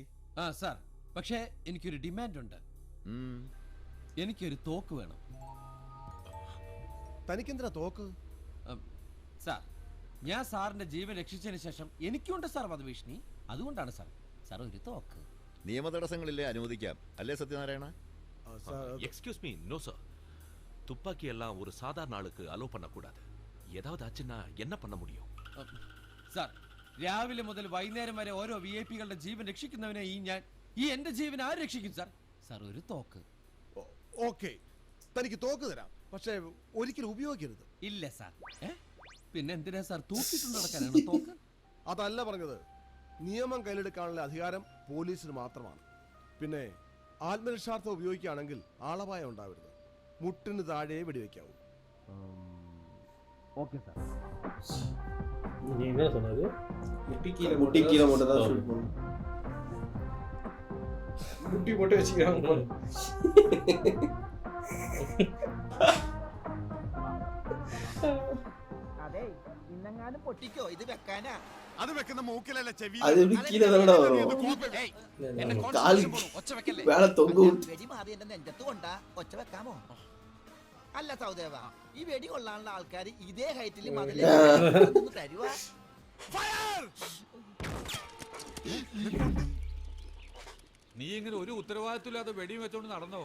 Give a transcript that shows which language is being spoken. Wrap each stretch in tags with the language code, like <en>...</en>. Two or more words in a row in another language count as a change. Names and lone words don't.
<ml>ആ സാർ, പക്ഷേ എനിക്കൊരു ഡിമാൻഡ് ഉണ്ട്. എനിക്കൊരു തോക്ക് വേണം. തനിക്കെന്തിനാ തോക്ക്? സാർ, ഞാൻ സാറിന്റെ ജീവൻ രക്ഷിച്ചതിന് ശേഷം എനിക്കുണ്ട് സാർ വധഭീഷണി. അതുകൊണ്ടാണ് സാർ ഒരു തോക്ക്. നിയമ തടസ്സങ്ങളില്ലേ അനുവദിക്കാം അല്ലേ സത്യനാരായണ?</ml> <en>Excuse me, no sir.</en> <ta>துப்பாக்கி எல்லாம் ஒரு சாதாரண ஆளுக்கு அலோ பண்ணக்கூடாது. ஏதாவது ஆச்சுன்னா என்ன பண்ண முடியும்?</ta> <ml>സാർ, രാവിലെ മുതൽ വൈകുന്നേരം വരെ ഓരോ VIP-കളുടെ ജീവൻ രക്ഷിക്കുന്നവനെ ഈ എന്റെ ജീവൻ ആര് രക്ഷിക്കും സാർ? സാർ ഒരു തോക്ക്. ഓക്കെ, തനിക്ക് തോക്ക് തരാം, പക്ഷേ ഒരിക്കലും ഉപയോഗിക്കരുത്. ഇല്ല സാർ. പിന്നെ എന്തിനാ സാർ തൂക്കിട്ടുണ്ട് നടക്കാനാണ് തോക്ക്? അതല്ല പറഞ്ഞത്. നിയമം കയ്യിലെടുക്കാനുള്ള അധികാരം പോലീസിന് മാത്രമാണ്. പിന്നെ ആത്മരക്ഷാർത്ഥം ഉപയോഗിക്കുകയാണെങ്കിൽ ആളപായം ഉണ്ടാവരുത്. മുട്ടിന് താഴെ വെടിവെക്കാവൂ. ഓക്കെ സാർ.</ml> <ta>முட்டிக்கீழ மட்டும் தான் ஷூட் பண்ணும். முட்டி மட்டும் வச்சுக்கிறாங்க போல.</ta> <ml>അതെ ഇന്നെങ്ങാനും പൊട്ടിക്കോ ഇത് വെക്കാനാ. അത് വെക്കുന്ന മൂക്കിലല്ല ചെവി.</ml> <ta>அது எப்படி கீழ தானடா வரும்? கால் வேள தொங்க விட்டு</ta> <ml>വെടി മാറി എന്റെ നെഞ്ചത്ത് കൊണ്ടാ ഒച്ച വെക്കാമോ? അല്ല സൗദേവ, ഈ വെടി കൊള്ളാനുള്ള ആൾക്കാർ ഇതേ ഹൈറ്റിൽ മതിൽ തരുവാ. നീ ഇങ്ങനെ ഒരു ഉത്തരവാദിത്വമില്ലാതെ വെടിയും വെച്ചോണ്ട് നടന്നോ?</ml>